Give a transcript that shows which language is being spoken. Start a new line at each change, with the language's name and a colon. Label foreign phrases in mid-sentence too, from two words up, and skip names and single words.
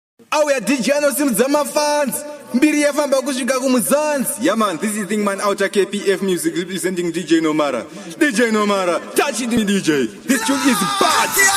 Shona: Auya D J anosimudza mafans. Mbiri yafamba kusvika kumuzanzi.
English: Yeah, man, this is Thing Man Outer K P F Music representing D J Nomara. D J Nomara, touch it, me D J. This tune is bad.